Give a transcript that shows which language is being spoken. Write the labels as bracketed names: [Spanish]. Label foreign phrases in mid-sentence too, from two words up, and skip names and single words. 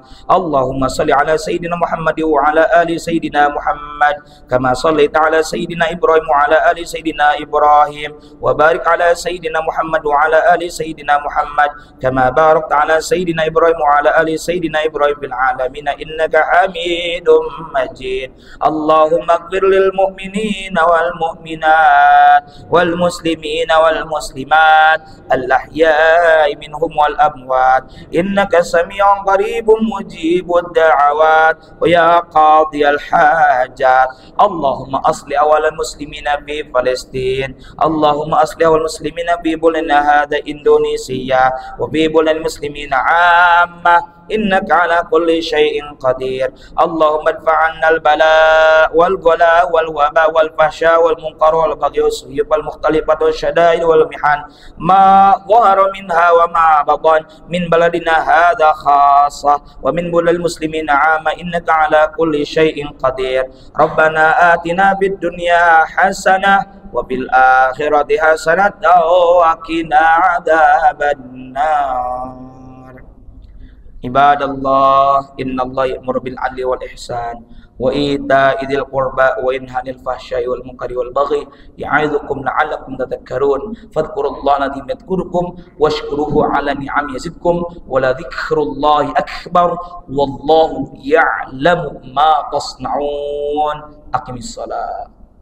[Arabic] اللهم صل على سيدنا محمد وعلى آل سيدنا محمد كما صليت على سيدنا إبراهيم وعلى آل سيدنا إبراهيم وبارك على سيدنا محمد وعلى آل سيدنا محمد كما باركت على سيدنا إبراهيم وعلى آل سيدنا إبراهيم في العالمين إنك حميد مجيد. اللهم اغفر للمؤمنين والمؤمنات والمسلمين والمسلمات الأحياء منهم والأموات إنك سميع قريب مجيب الدعوات ويا قاضي الحاجات. اللهم أصلح أحوال المسلمين في فلسطين اللهم أصلح أحوال المسلمين في بلدنا هذا إندونيسيا وفي بلدان المسلمين عامة إنك على كل شيء قدير. اللهم ادفع عنا البلاء والغلاء والوباء والفحشاء والمنكر والبغي والمختلفات والشدائد والمحن ما ظهر منها وما بطن من بلدنا هذا خاصة ومن بلدان المسلمين عامة إنك على كل شيء قدير. ربنا آتنا في الدنيا حسنة وفي الآخرة حسنة وقنا عذاب النار. عباد الله إن الله يأمر بالعدل والإحسان وإيتاء ذي القربى وينهى عن الفحشاء والمنكر والبغي يعظكم لعلكم تذكرون. فاذكروا الله الذي يذكركم واشكروه على نعمه يزدكم ولذكر الله أكبر والله يعلم ما تصنعون. أقيموا الصلاة.